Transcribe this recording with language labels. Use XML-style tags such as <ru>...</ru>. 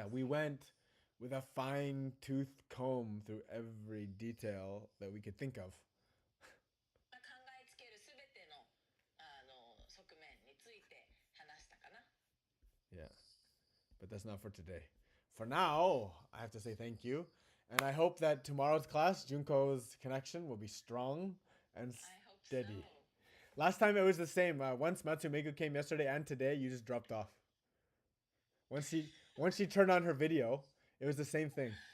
<en>Yeah, we went with a fine-tooth comb through every detail that we could think of.</en> <ja>考えつけるすべての則面について話したかな。</ja> <en>Yeah. But that's not for today. For now, I have to say thank you. And I hope that tomorrow's class, Junko's connection will be strong and I hope steady. so. Last time it was the same. Once Matsumegu came yesterday and today, you just dropped off. Once she turned on her video, it was the same thing.</en>